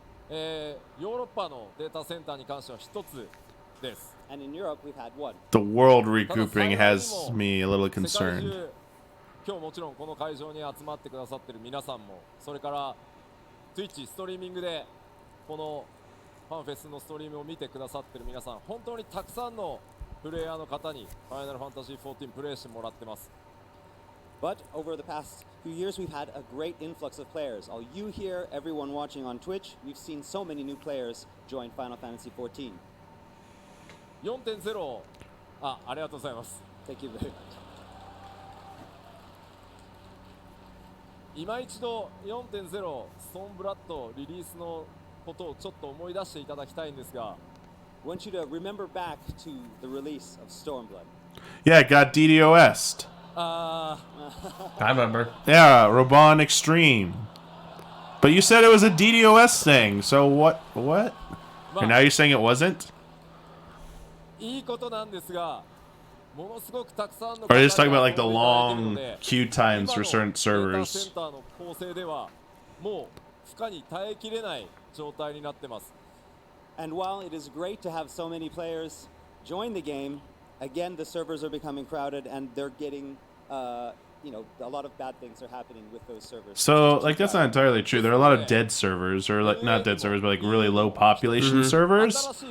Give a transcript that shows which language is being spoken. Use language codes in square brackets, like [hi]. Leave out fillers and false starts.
[ja] ヨーロッパのデータセンターに関しては1つです。 [en] And in Europe, we've had 1. The world regrouping has me a little [ja] 世界 [en] concerned. [ja] 中今日もちろんこの会場に集まってくださっている皆さんも、それから Twitch ストリーミングでこのファンフェスのストリームを見てくださっている皆さん、本当にたくさんのプレイヤーの方に Final Fantasy 14プレイしてもらってます。 [en] But over the past few years, we've had a great influx of players. All you here, everyone watching on Twitch, we've seen so many new players join Final Fantasy 14. [ja] 4.0 ありがとうございます。 [en] Thank you very much. [ja] 今一度 4.0 ストーンブラッドリリースのことをちょっと思い出していただきたいんですが、 [en] I want you to remember back to the release of Stormblood. Yeah, it got DDoS'd. Ah. I remember. Yeah, Robon Extreme. But you said it was a DDoS thing, so what? And now you're saying it wasn't? [ja] いいことなんですが、ものすごくたくさんの [en] Or are they just talking about like the long queue times for certain [ja] データセ [en] servers? [ja] ンターの構成ではもう負荷に耐えきれない状態になってます。 [en] And while it is great to have so many players join the game, again, the servers are becoming crowded and they're getting you know, a lot of bad things are happening with those servers. So, like, that's not entirely true. There are a lot of dead servers, or, like, not dead servers, but, like, really low population servers.